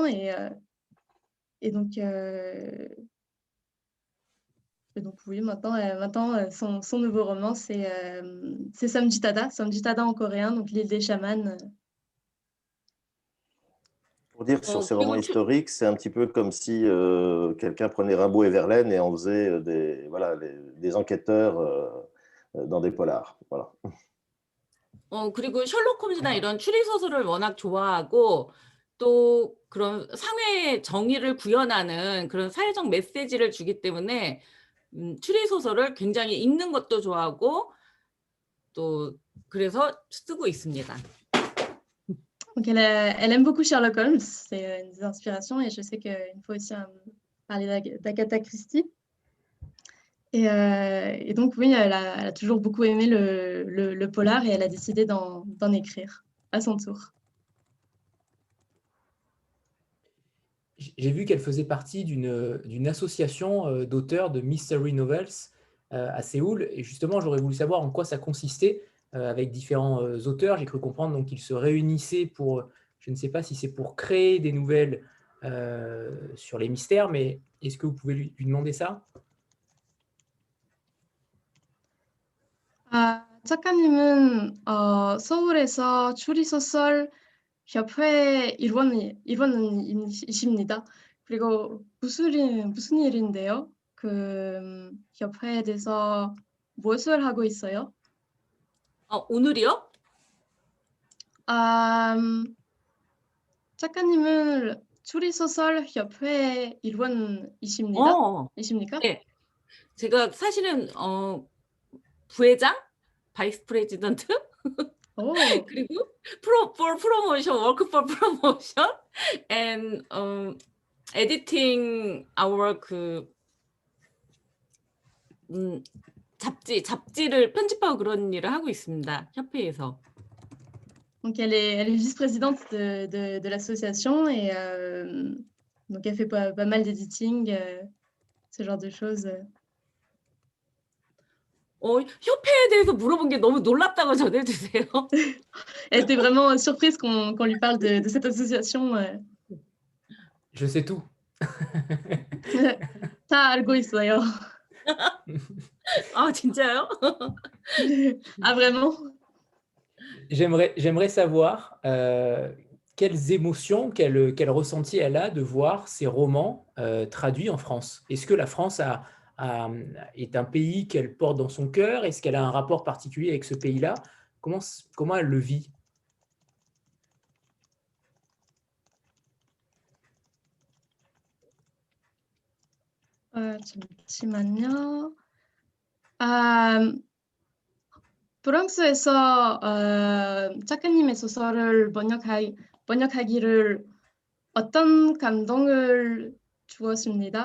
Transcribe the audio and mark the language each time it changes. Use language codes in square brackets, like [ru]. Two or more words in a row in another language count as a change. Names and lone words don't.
[fr] Et donc, oui, maintenant son nouveau roman, c'est Samjitada en coréen, donc l'île des chamans. Pour dire sur ces romans [ko] 그리고 [fr] historiques, c'est un petit peu comme si quelqu'un prenait Rimbaud et Verlaine et en faisait des enquêteurs dans des polars. Voilà. [ko] 그리고 셜록 홈즈나 [fr] D'accord. [ko] 이런 추리 소설을 워낙 좋아하고 또 그런 사회 정의를 구현하는 그런 사회적 메시지를 주기 때문에 추리 소설을 굉장히 읽는 것도 좋아하고 또 그래서 쓰고 있습니다. [fr] Donc, elle aime beaucoup Sherlock Holmes, c'est une des inspirations, et je sais qu'il faut aussi parler d'Agatha Christie. Et donc, oui, elle a toujours beaucoup aimé le polar, et elle a décidé d'en écrire à son tour. J'ai vu qu'elle faisait partie d'une association d'auteurs de [en] mystery novels [fr] à Séoul. Et justement, j'aurais voulu savoir en quoi ça consistait avec différents auteurs. J'ai cru comprendre donc qu'ils se réunissaient pour, je ne sais pas si c'est pour créer des nouvelles sur les mystères, mais est-ce que vous pouvez lui demander ça? [ko] 작가님은 서울에서 추리소설 협회 일원이십니다. 그리고 무슨 일인데요? 그 협회에 대해서 무엇을 하고 있어요? 오늘이요? 작가님은 추리소설 협회 일원이십니까? 네. 제가 사실은 부회장, [en] vice president [ko] 그리고 [en] work for promotion and editing our [ko] 잡지를 편집하고 그런 일을 하고 있습니다. 협회에서. [fr] Donc elle est vice-présidente de l'association, et donc elle fait pas mal d'editing, ce genre de choses. [ko] 협회에 대해서 물어본 게 너무 놀랍다고 전해주세요. [fr] Elle était vraiment surprise qu'on lui parle de cette association. Je sais tout. [ko] 다 알고 있어요. 진짜요? [fr] Ah, vraiment? J'aimerais savoir quelles émotions, quel ressenti elle a de voir ces romans traduits en France. Est-ce que la France est un pays qu'elle porte dans son cœur? Est-ce qu'elle a un rapport particulier avec ce pays-là? Comment elle le vit? [ko] 잠시만요. 프랑스에서 작가님의 소설을 번역하기를 어떤 감동을 주었습니다.